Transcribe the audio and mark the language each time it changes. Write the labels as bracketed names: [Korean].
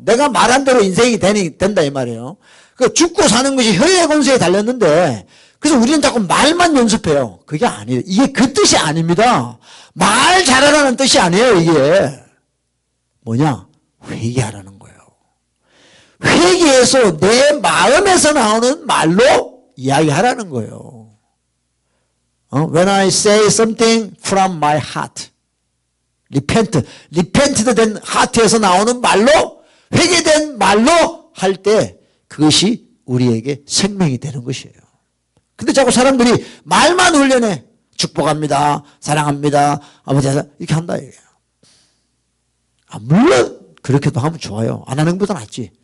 [Korean] 내가 말한 대로 인생이 된다 이 말이에요. 그 죽고 사는 것이 혀의 권세에 달렸는데 그래서 우리는 자꾸 말만 연습해요. 그게 아니에요. 이게 그 뜻이 아닙니다. 말 잘하라는 뜻이 아니에요. 이게 뭐냐? 회개하라는 거예요. 회개해서 내 마음에서 나오는 말로 이야기하라는 거예요. [English] When I say something from my heart. [Korean] 리펜트 된 하트에서 나오는 말로, 회개된 말로 할 때 그것이 우리에게 생명이 되는 것이에요. 근데 자꾸 사람들이 말만 훈련해. 축복합니다. 사랑합니다. 아버지 이렇게 한다 이거예요. 물론 그렇게도 하면 좋아요. 안 하는 것보다 낫지.